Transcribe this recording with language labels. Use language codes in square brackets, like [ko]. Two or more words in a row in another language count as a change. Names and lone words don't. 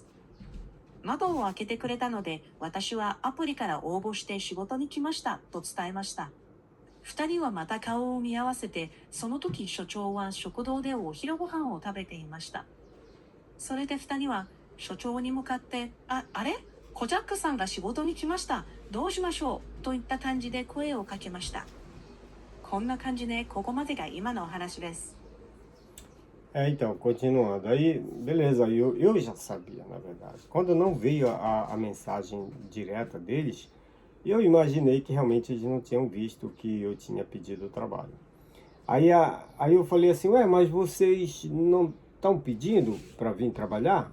[ja] 窓を開けてくれたので、私はアプリから応募して仕事に来ましたと伝えました。2人はまた顔を見合わせて、その時所長は食堂でお昼ご飯を食べていました。それで2人は所長に向かって、あれコジャックさんが仕事に来ました。どうしましょうといった感じで声をかけました。こんな感じでここまでが今のお話です。 [pt] Então, continuando. Aí, beleza, eu já sabia, na verdade. Quando não veio a mensagem direta deles, eu imaginei que realmente eles não tinham visto que eu tinha pedido o trabalho. Aí eu falei assim, ué, mas vocês não estão pedindo para vir trabalhar?